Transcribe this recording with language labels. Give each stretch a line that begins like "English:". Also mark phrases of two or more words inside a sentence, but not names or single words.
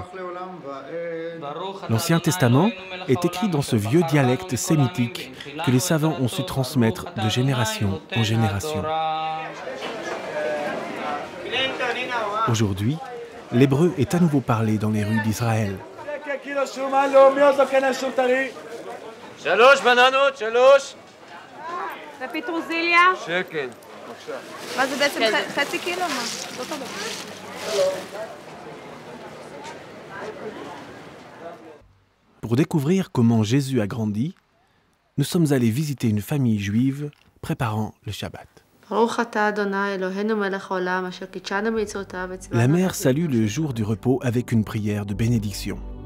French: L'Ancien Testament est écrit dans ce vieux dialecte sémitique que les savants ont su transmettre de génération en génération. Aujourd'hui, l'hébreu est à nouveau parlé dans les rues d'Israël.
Hebrew: שלוש בננות, שלוש. ופטרוזיליה? שקל. מה זה בעצם חצי קילו? מה? לא טוב.
French: Pour découvrir comment Jésus a grandi, nous sommes allés visiter une famille juive préparant le Shabbat. La mère salue le jour du repos avec une prière de bénédiction.